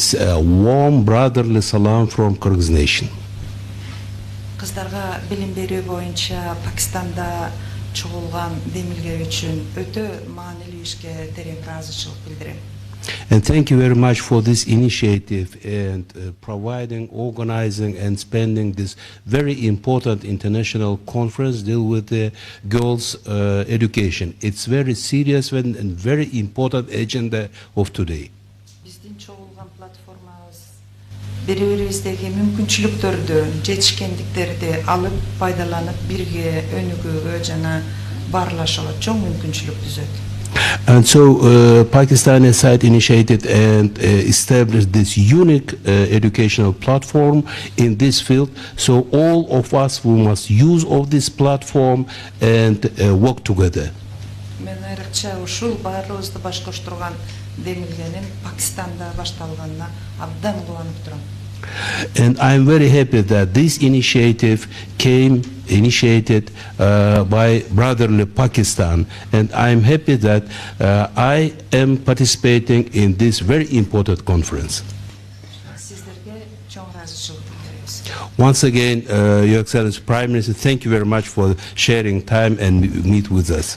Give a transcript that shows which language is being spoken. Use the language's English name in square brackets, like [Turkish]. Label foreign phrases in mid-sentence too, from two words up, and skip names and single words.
[English] this warm brotherly salam from Kyrgyz nation. [Kyrgyz] Кыздарга билим берүү боюнча Пакистанда чогулган демилге үчүн өтө маанилүү ишке терең ыраазычылык билдирем. [English] And thank you very much for this initiative and providing, organizing and spending this very important international conference deal with the girls' education. It's very serious and very important agenda of today. [Kyrgyz] Биздин чогулган платформабыз бири-бирибиздеги мүмкүнчүлүктөрдү, жетишкендиктерди алып, пайдаланып, бирге өнүгүүгө жана баарлашууга чоң мүмкүнчүлүк түзөт. [English] And so Pakistani side initiated and established this unique educational platform in this field. So all of us, we must use of this platform and work together. [Kyrgyz] Мен айрыкча ушул баарлыгыбызды баш коштурган демилгенин Пакистанда башталганына абдан кубанып турам. [English] And I'm very happy that this initiative initiated by brotherly Pakistan, and I'm happy that I am participating in this very important conference. Once again, Your Excellency Prime Minister, thank you very much for sharing time and meet with us.